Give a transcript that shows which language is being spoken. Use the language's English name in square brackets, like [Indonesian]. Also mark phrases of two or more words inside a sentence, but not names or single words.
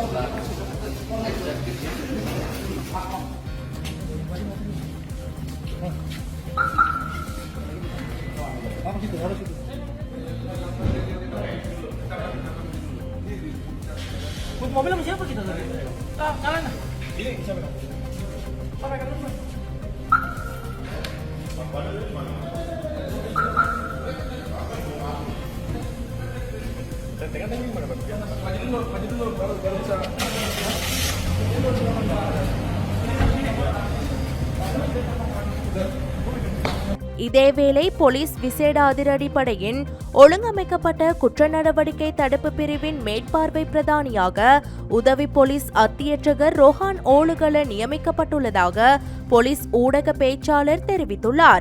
[Indonesian] Mobil sama siapa kita tadi? Jalan. Ini siapa? Sampai ke rumah. Tengah tadi mana Pak? Maju dulu baru bisa. [Tamil] இதேவேளை போலீஸ் விசேட அதிரடிப்படையின் ஒழுங்கமைக்கப்பட்ட குற்ற நடவடிக்கை தடுப்பு பிரிவின் மேற்பார்வை பிரதானியாக உதவி போலீஸ் அத்தியட்சகர் ரோஹான் ஓலுகல நியமிக்கப்பட்டுள்ளதாக போலீஸ் ஊடக பேச்சாளர் தெரிவித்துள்ளார்.